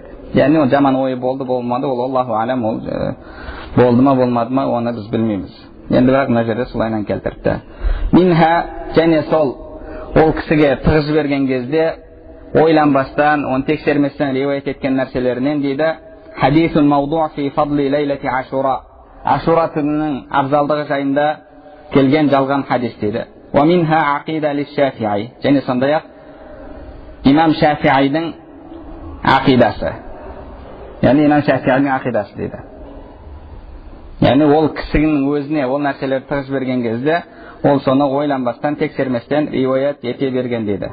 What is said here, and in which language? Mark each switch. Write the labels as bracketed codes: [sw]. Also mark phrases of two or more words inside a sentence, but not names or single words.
[kk] Яғни ол жаман ойы болды болмады, ол [ar] الله أعلم, [kk] ол болды ма болмады ма оны біз білмейміз. Енді бірақ мына жерде солайынан келтіріпті. Минха, және сол ол кісіге тығыз жіберген кезде ойланбастан, оны тексерместен риуаят еткен нәрселерінен дейді: [ar] حديث موضوع في فضل ليلة عاشوراء. [kk] Ашура күнінің абзалдығы жайында келген жалған хадис дейді. [ar] ومنها عقيدة للشافعي. [kk] Және сондай-ақ имам Шафиғидің ақидасы. Яғни имам Шафиғидің ақидасы дейді. Яғни ол кісінің өзіне ол нәрселерді тығыз берген кезде ол соны ойланбастан, тексерместен риуаят ете берген дейді.